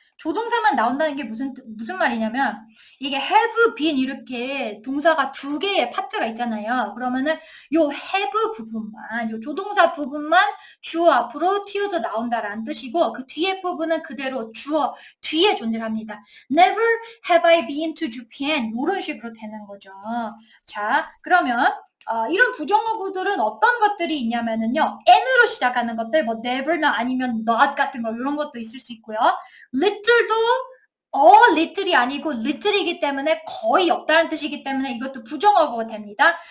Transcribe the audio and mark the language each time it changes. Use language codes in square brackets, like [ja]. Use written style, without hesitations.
[ko] 조동사만 나온다는 게 무슨 말이냐면 이게 have been 이렇게 동사가 두 개의 파트가 있잖아요. 그러면은 요 have 부분만, 요 조동사 부분만 주어 앞으로 튀어져 나온다라는 뜻이고 그 뒤에 부분은 그대로 주어 뒤에 존재를 합니다. [en] Never have I been to Japan [ko] 이런 식으로 되는 거죠. 자, 그러면 이런 부정어구들은 어떤 것들이 있냐면은요. n으로 시작하는 것들, 뭐 never나 아니면 not 같은 거 이런 것도 있을 수 있고요. little도 little이 아니고 little이기 때문에 거의 없다는 뜻이기 때문에 이것도 부정어구가 됩니다.